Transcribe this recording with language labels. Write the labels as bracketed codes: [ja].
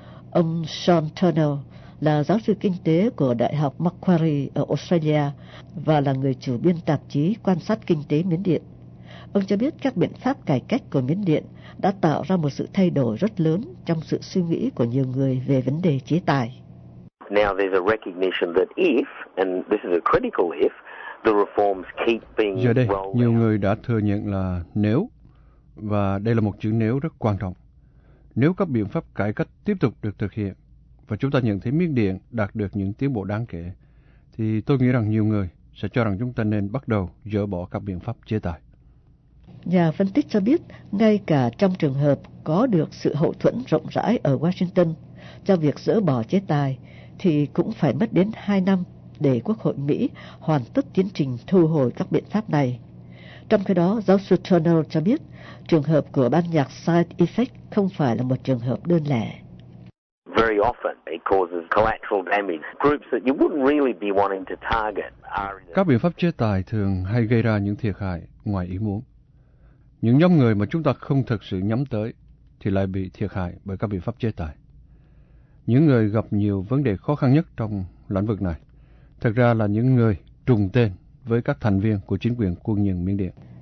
[vi] Ông Sean Turner là giáo sư kinh tế của Đại học Macquarie ở Australia và là người chủ biên tạp chí quan sát kinh tế Miến Điện. Ông cho biết các biện pháp cải cách của Miến Điện đã tạo ra một sự thay đổi rất lớn trong sự suy nghĩ của nhiều người về vấn đề chế tài. [en] Now there's a recognition that if, and this is a critical if, the reforms keep being rolled out. [vi] Giờ đây, nhiều người đã thừa nhận là nếu, và đây là một chữ nếu rất quan trọng. Nếu các biện pháp cải cách tiếp tục được thực hiện, và chúng ta nhận thấy Miến Điện đạt được những tiến bộ đáng kể, thì tôi nghĩ rằng nhiều người sẽ cho rằng chúng ta nên bắt đầu dỡ bỏ các biện pháp chế tài. Nhà phân tích cho biết, ngay cả trong trường hợp có được sự hậu thuẫn rộng rãi ở Washington cho việc dỡ bỏ chế tài, thì cũng phải mất đến 2 năm để Quốc hội Mỹ hoàn tất tiến trình thu hồi các biện pháp này. Trong khi đó, giáo sư Turner cho biết, trường hợp của ban nhạc Side Effect không phải là một trường hợp đơn lẻ. [en] Very often it causes collateral damage. Groups that you wouldn't really be wanting to target are... [vi] Các biện pháp chế tài thường hay gây ra những thiệt hại ngoài ý muốn. Những nhóm người mà chúng ta không thực sự nhắm tới thì lại bị thiệt hại bởi các biện pháp chế tài. Những người gặp nhiều vấn đề khó khăn nhất trong lĩnh vực này thực ra là những người trùng tên với các thành viên của chính quyền quân nhân Miến Điện.